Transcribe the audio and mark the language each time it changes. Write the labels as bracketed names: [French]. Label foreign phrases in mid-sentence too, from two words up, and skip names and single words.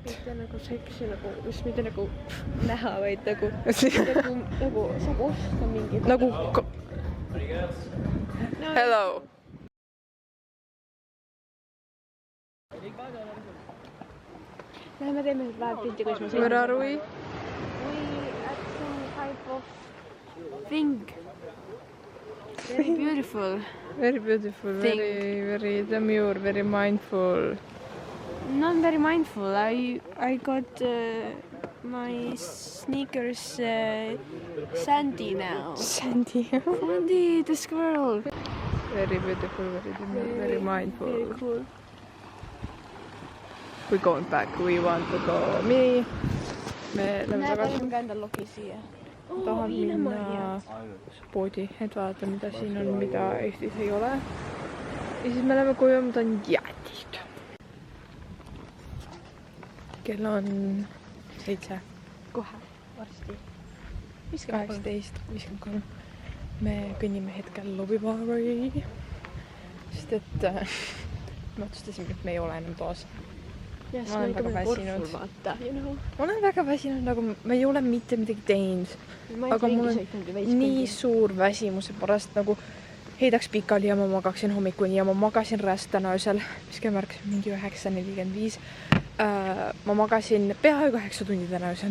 [Estonian] Ja nagu seksi nagu, just mitte nagu näha, vaid nagu saab osta mingid. Nagu... Hello. Läheme teeme praegu pilti, kuidas ma [English] Where are we? We at some type of thing. Very beautiful. Very beautiful, Thing. very demure, very mindful. Not very mindful. I got my sneakers Sandy now. Sandy. Sandy, the squirrel. Very beautiful, very demure, very mindful. Very cool. We're going back, we want to go. [Estonian] Me lähme tagasi. Näed, enda logi siia. Tahan minna poodi, et vaadata, mida siin on, mida Eestis ei ole. Ja siis me läheme koju, ma tahan jäätist. kell on 7. Kohe, varsti. 18:53. Me kõnnime hetkel lobibaari, sest et me otsustasime, et me ei ole enam toas. Ja, Ma olen väga väsinud. Vaata, [English] you know. [Estonian] Ma olen väga väsinud, nagu ma ei ole mitte midagi teinud. Aga mul on nii suur väsimuse pärast nagu heidaks pikali ja ma magaksin hommikuni ja ma magasin räst täna öösel, mis kell märkas mingi 9:45. Ma magasin peaaegu 9 tundi täna öösel.